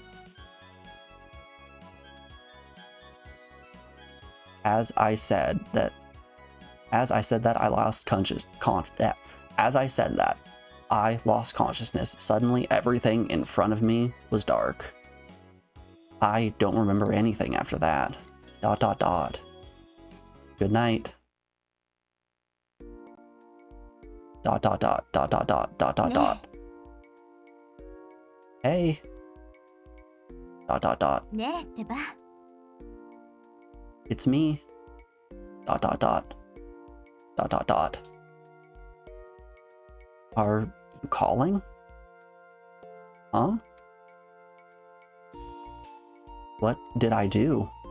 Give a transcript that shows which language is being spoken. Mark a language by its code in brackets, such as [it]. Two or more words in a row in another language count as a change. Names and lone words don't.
[en] As I said that, I lost consciousness. Suddenly, everything in front of me was dark. I don't remember anything after that. ... Good night. Dot dot dot dot dot dot dot dot dot. Hey. Dot dot dot. [ja] ねえってば。 [en] It's me. Dot dot dot. Dot dot dot. Are you calling? Huh? What did I do?